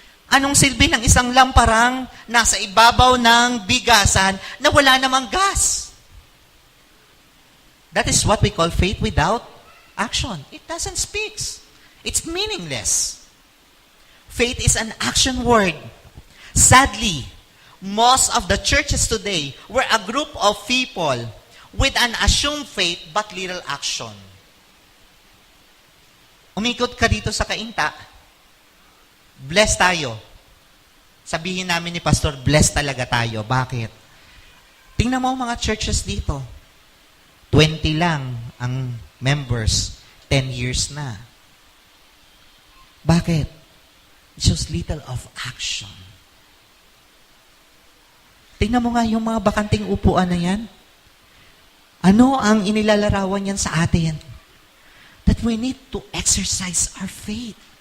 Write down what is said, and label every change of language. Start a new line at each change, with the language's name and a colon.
Filipino: Anong silbi ng isang lamparang nasa ibabaw ng bigasan na wala namang gas?
English: That is what we call faith without action. It doesn't speak. It's meaningless. Faith is an action word. Sadly, most of the churches today were a group of people with an assumed faith but little action.
Filipino: Umikot ka dito sa Kainta, blessed tayo. Sabihin namin ni Pastor, blessed talaga tayo. Bakit? Tingnan mo ang mga churches dito. 20 lang ang members, 10 years na. Bakit?
English: It's just little of action.
Filipino: Tingnan mo nga yung mga bakanting upuan na yan. Ano ang inilalarawan yan sa atin?
English: That we need to exercise our faith.